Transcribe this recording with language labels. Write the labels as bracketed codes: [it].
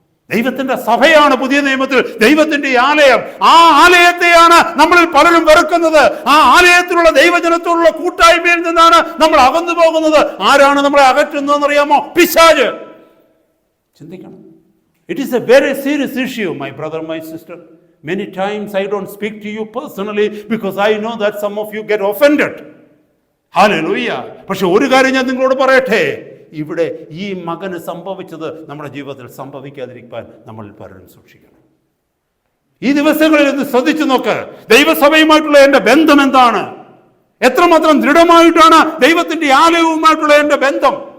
[ml] ദൈവത്തിൻ്റെ സഭയാണ് പുതിയ നിയമത്തിൽ ദൈവത്തിൻ്റെ ആലയം. ആ ആലയത്തെയാണ് നമ്മളിൽ പലരും വെറുക്കുന്നത്. ആ ആലയത്തിലുള്ള ദൈവജനത്തോടുള്ള കൂട്ടായ്മയിൽ നിന്നാണ് നമ്മൾ അകന്നു പോകുന്നത്. ആരാണ് നമ്മളെ അകറ്റുന്നതെന്നറിയാമോ? പിശാച്. ചിന്തിക്കണം. [en] It is a very serious issue, my brother, my sister. Many times I don't speak to you personally because I know that some of you get offended. Hallelujah. [ml] പക്ഷെ ഒരു കാര്യം ഞാൻ നിങ്ങളോട് പറയട്ടെ, ഇവിടെ ഈ മകന് സംഭവിച്ചത് നമ്മുടെ ജീവിതത്തിൽ സംഭവിക്കാതിരിക്കാൻ നമ്മൾ പലരും സൂക്ഷിക്കണം. ഈ ദിവസങ്ങളിൽ ഒന്ന് ശ്രദ്ധിച്ചു നോക്ക്. ദൈവസഭയുമായിട്ടുള്ള എൻ്റെ ബന്ധം എന്താണ്? എത്രമാത്രം ദൃഢമായിട്ടാണ് ദൈവത്തിന്റെ ആലയവുമായിട്ടുള്ള എൻ്റെ ബന്ധം?